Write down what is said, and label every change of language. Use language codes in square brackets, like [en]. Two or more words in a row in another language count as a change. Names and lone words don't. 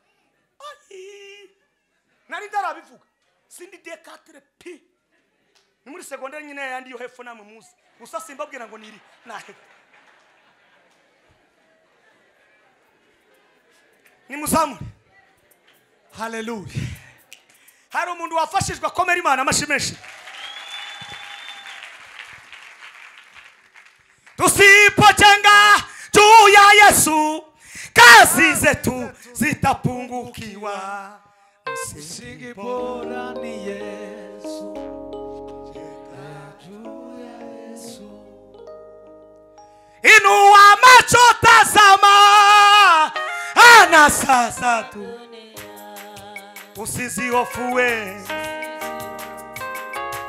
[rw] nari ndarabivuga sindi D4 P ni muri secondaire nyine yandi yo hepfo namwe muzi gusa simbabwira ngo niri nahe ni muzamure. Hallelujah. Hari umuntu wafashijwe akomera Imana amashimeshi. [sw] Tusipojenga juu ya Yesu kazi zetu zitapungukiwa. Msingi bora ni Yesu. Juu ya Yesu. Inua macho tazama ana sasa tu usizihofue